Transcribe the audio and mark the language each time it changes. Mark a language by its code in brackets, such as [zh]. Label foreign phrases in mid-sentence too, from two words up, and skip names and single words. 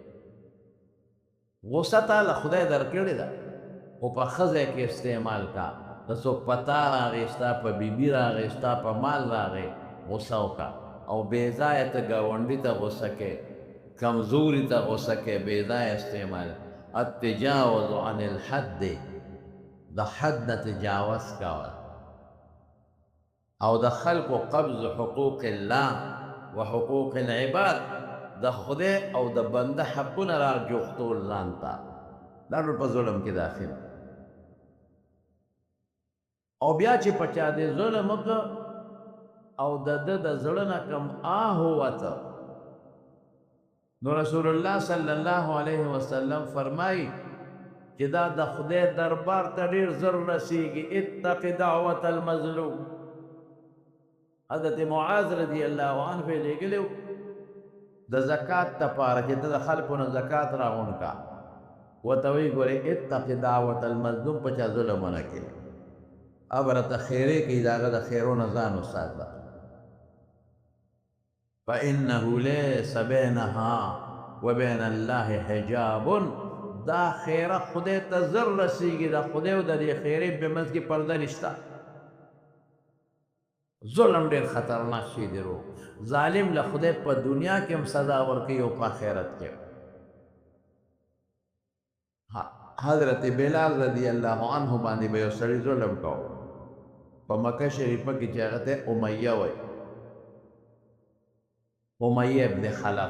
[ps] غوسه تعالی خدای درکړې ده خو په ښه ځای کې استعمال کا د څوک په تا راغی ستا په بیبي راغی ستا په مال راغی غوسه وکړه او بېځایه ته ګاونډي ته غوسه کې کمزوري ته غوسه کې بېځایه استعمال [ar] التجاوز عن الحد [ps] د حد نه تجاوز کوه او د خلقو قبض [ar] حقوق الله و حقوق العباد [ps] د خدای او د بنده حقونه را جوختول ځان ته دا ټول په ظلم کې داخل او بیا چې په چا دې ظلم وکړه او د ده د زړه نه کم آه ووته نو رسول الله [ar] صلی الله علیه وسلم [ps] فرمایي چې دا د خدای دربار ته ډېر زر رسیږي. [ar] اتق دعوة المظلوم. [ps] حضرت معاذ [ar] رضی الله عنه [ps] یې لېږلی و د زکات دپاره چې ته د خلکو نه زکات راغونډ کا، ورته وایي ګورې [ar] اتق دعوة المظلوم، [ps] په چا ظلم ونه کړې، ابره ته خیرې کوي، د هغه د خیرو نه ځان وساته. [ar] فإنه ليس بينها وبين الله حجاب. [ps] دا خیره خدای ته زر رسیږي، د خدای او د دې خیرې په منځ کې پرده نشته. ظلم ډېر خطرناک شی دی. رو ظالم له خدای په دنیا کې هم سزا ورکوي او په آخرت کې. حضرت بلال [ar] رضی الله عنه [ps] باندې به یو سړي ظلم کوو په مکه شریفه کې چې هغه ته امیه وایي، امیه ابن خلف.